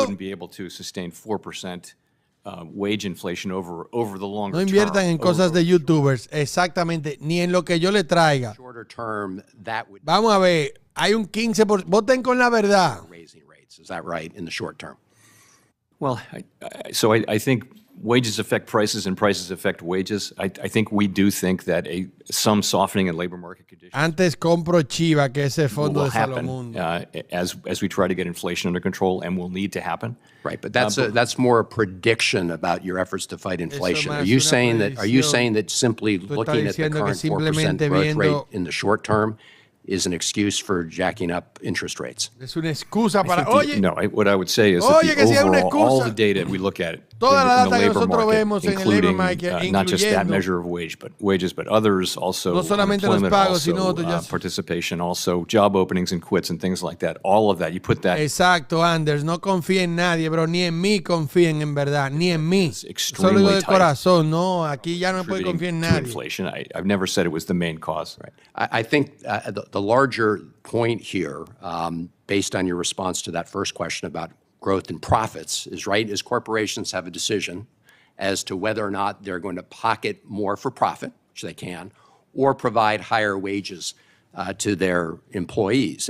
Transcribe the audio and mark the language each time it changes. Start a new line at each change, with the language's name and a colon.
English: Wouldn't be able to sustain 4% wage inflation over the longer
Spanish: term. No inviertan en cosas de YouTubers, exactamente, ni en lo que yo le traiga. Vamos a ver, hay un 15%. Voten con la verdad.
English: Is that right in the short term? Well, so I think wages affect prices and prices affect wages. I think we do think that some softening in labor market conditions
Spanish: Antes compro Chiva, que ese fondo
English: will
Spanish: de
English: happen as we try to get inflation under control, and will need to happen. Right, but that's more a prediction about your efforts to fight inflation. Are you saying that simply looking at the current 4% growth rate in the short term is an excuse for jacking up interest rates?
Spanish: Es una excusa para,
English: no, what I would say is that the overall, all the data we look at in the labor market, including not just that measure of wages, but others also, employment, also participation, also job openings and quits and things like that. All of that, you put that.
Spanish: Exacto, Anders, no confíen en nadie, bro, ni en mí confíen en verdad, ni en mí. Solo de corazón, no, aquí ya no puede confiar en nadie.
English: Inflation. I've never said it was the main cause. Right. I think the larger point here, based on your response to that first question about growth in profits, is corporations have a decision as to whether or not they're going to pocket more for profit, which they can, or provide higher wages to their employees.